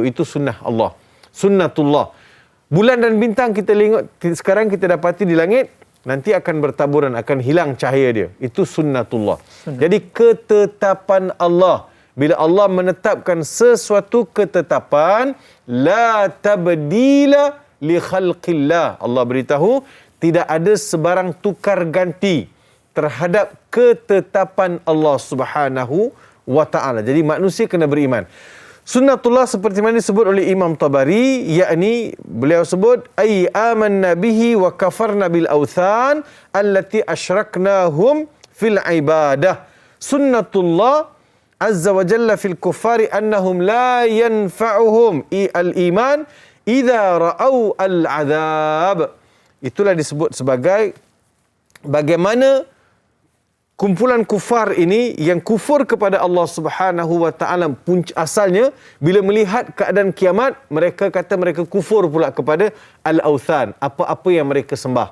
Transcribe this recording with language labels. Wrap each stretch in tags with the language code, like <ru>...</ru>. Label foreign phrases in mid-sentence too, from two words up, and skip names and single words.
<ms>Itu sunnah Allah. Sunnatullah. Bulan dan bintang kita lihat sekarang kita dapati di langit, nanti akan bertaburan, akan hilang cahaya dia. Itu sunnatullah. Jadi ketetapan Allah. Bila Allah menetapkan sesuatu ketetapan,</ms> <ar>لا تبديل لخلق الله.</ar> <ms>Allah beritahu tidak ada sebarang tukar ganti terhadap ketetapan Allah</ms> <ar>سبحانه وتعالى.</ar> <ms>Jadi manusia kena beriman. Sunnatullah seperti mana disebut oleh Imam Tabari, yakni beliau sebut</ms> <ar>أي آمنا به وكفرنا بالأوثان التي أشركناهم في العبادة. سنة الله عز وجل في الكفار أنهم لا ينفعهم الإيمان إذا رأوا العذاب.</ar> <ms>Itulah disebut sebagai bagaimana kumpulan kufar ini yang kufur kepada Allah</ms> <ar>سبحانه وتعالى</ar> <ms>asalnya bila melihat keadaan kiamat, mereka kata mereka kufur pula kepada al-authan, apa-apa yang mereka sembah.</ms>